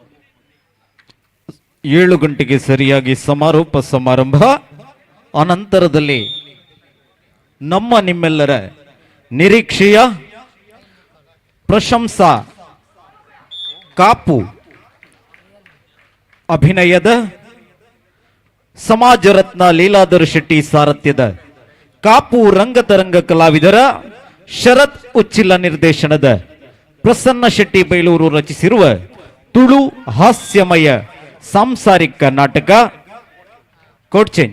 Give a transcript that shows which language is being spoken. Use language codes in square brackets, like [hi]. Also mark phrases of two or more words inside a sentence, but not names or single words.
[kn] 7 ಗಂಟೆಗೆ ಸರಿಯಾಗಿ ಸಮಾರೋಪ ಸಮಾರಂಭ. ಅನಂತರದಲ್ಲಿ ನಮ್ಮ ನಿಮ್ಮೆಲ್ಲರ ನಿರೀಕ್ಷೆಯ ಪ್ರಶಂಸಾ ಕಾಪು ಅಭಿನಯದ ಸಮಾಜ ರತ್ನ ಲೀಲಾಧರ ಶೆಟ್ಟಿ ಸಾರಥ್ಯದ ಕಾಪು ರಂಗತರಂಗ ಕಲಾವಿದರ ಶರತ್ ಉಚ್ಚಿಲ ನಿರ್ದೇಶನದ ಪ್ರಸನ್ನ ಶೆಟ್ಟಿ ಬೈಲೂರು ರಚಿಸಿರುವ ತುಳು ಹಾಸ್ಯಮಯ ಸಾಂಸಾರಿಕ ನಾಟಕ ಕೋಟ್ಚೇಂಜ್.